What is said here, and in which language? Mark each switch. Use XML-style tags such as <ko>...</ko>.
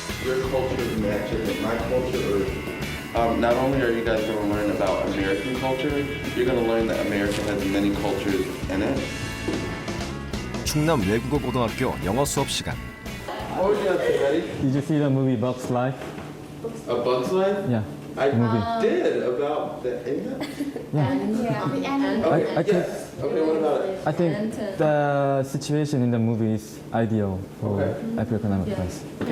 <en>your culture matching with my culture? Or, not only are you guys going to learn about American culture, you're going to learn that America has many cultures in it.</en> <ko>충남 외국어 고등학교 영어 수업 시간.</ko> <en>What would you have to say, Betty? Did you see the movie Bugs Life? A Bug's Life? Yeah. I movie. did about the India. I think Okay, what about it? I think the situation in the movie is ideal for African Americans.</en>